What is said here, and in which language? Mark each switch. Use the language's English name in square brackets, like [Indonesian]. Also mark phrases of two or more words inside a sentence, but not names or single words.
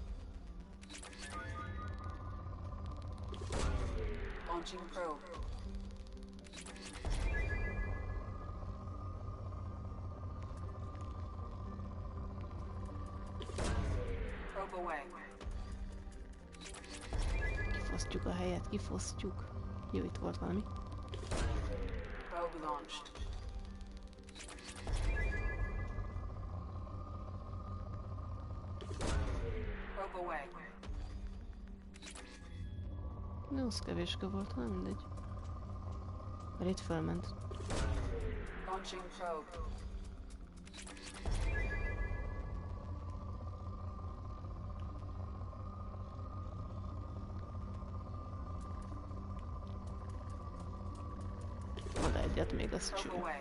[English] Launching probe. Probe away. [Hungarian] Kifosztjuk a helyet, kifosztjuk. Jó, itt volt valami. [English] Probe launched. Probe away. [Hungarian] De az kevéske volt, nem mindegy. Mert itt felment. [English] Launching probe. [Hungarian] Oda egyet még az cső.